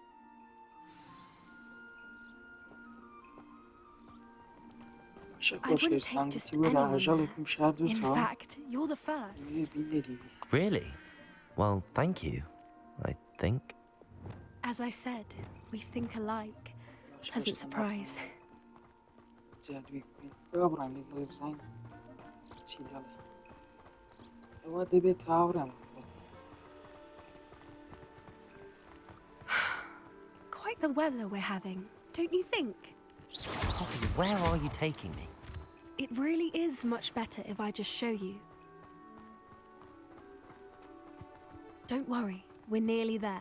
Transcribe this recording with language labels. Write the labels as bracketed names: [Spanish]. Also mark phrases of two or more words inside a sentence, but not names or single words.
[English] I wouldn't take just anyone there. In fact, you're the first. Really? Well, thank you, I think. As I said, we think alike. Pleasant surprise. [Central Kurdish] جادوی بابڕم لەگەڵی بزانین چی دەڵێ ئەوە دەبێت هاوڕێم [English] Quite the weather we're having, don't you think? Poppy, where are you taking me? It really is much better if I just show you. Don't worry, we're nearly there.